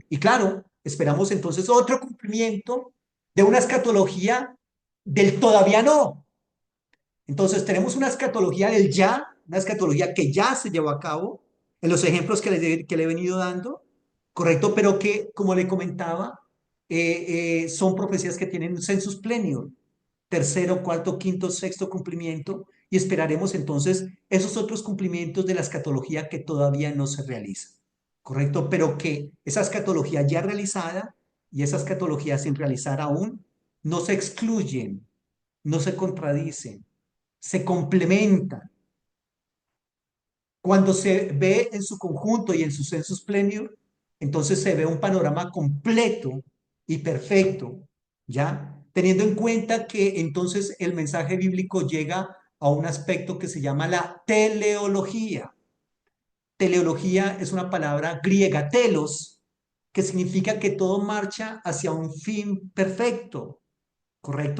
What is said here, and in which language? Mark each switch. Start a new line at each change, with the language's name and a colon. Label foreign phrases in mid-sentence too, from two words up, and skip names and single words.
Spanish: Y claro, esperamos entonces otro cumplimiento de una escatología del todavía no, entonces, tenemos una escatología del ya, una escatología que ya se llevó a cabo, en los ejemplos que le he venido dando, ¿correcto? Pero que, como le comentaba, son profecías que tienen un
Latin: sensus plenior,
Spanish: tercero, cuarto, quinto, sexto cumplimiento, y esperaremos entonces esos otros cumplimientos de la escatología que todavía no se realiza, ¿correcto? Pero que esa escatología ya realizada y esa escatología sin realizar aún no se excluyen, no se contradicen, se complementan. Cuando se ve en su conjunto y en su
Latin: sensus plenior,
Spanish: entonces se ve un panorama completo y perfecto, ¿ya? Teniendo en cuenta que entonces el mensaje bíblico llega a un aspecto que se llama la teleología. Teleología es una palabra griega, telos, que significa que todo marcha hacia un fin perfecto, ¿correcto?